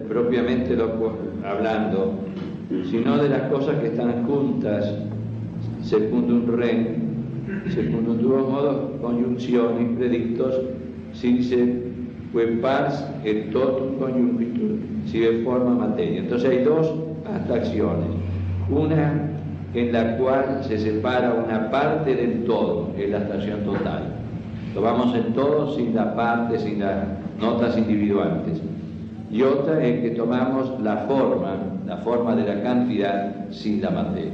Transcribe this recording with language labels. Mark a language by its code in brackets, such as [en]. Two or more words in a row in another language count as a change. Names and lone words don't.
[es] propiamente hablando, sino de las cosas que están juntas, [la] secundum rem, secundum duos modos conjunctionis predictos, sive pars et totum conjuncitur, sive forma materia. [es] Entonces hay 2 abstracciones, una en la cual se separa una parte del todo, es la abstracción total. Tomamos el todo sin la parte, sin las notas individuales. Y otra es que tomamos la forma de la cantidad sin la materia.